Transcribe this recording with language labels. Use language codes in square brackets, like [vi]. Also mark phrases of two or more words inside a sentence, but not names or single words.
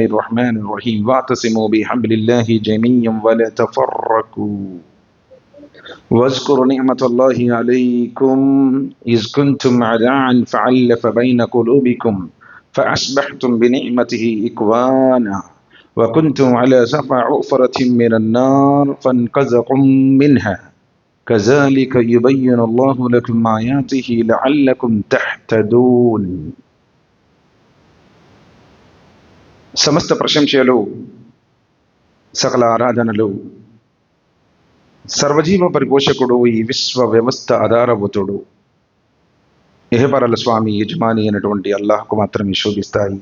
[ar] الرحمن الرحيم واعتصموا بحبل الله جميعا ولا تفرقوا واذكروا نعمة الله عليكم إذ كنتم أعداء فألف بين قلوبكم فأصبحتم بنعمته إخوانا وكنتم على شفا حفرة من النار فانقذكم منها كذلك يبين الله لكم آياته لعلكم تهتدون. [te] సమస్త ప్రశంసలు సకల ఆరాధనలు సర్వజీవ పరిపోషకుడు ఈ విశ్వ వ్యవస్థ ఆధారభూతుడు ఇహపరల స్వామి యజమాని అయినటువంటి అల్లాహ్కు మాత్రమే శోభిస్తాయి.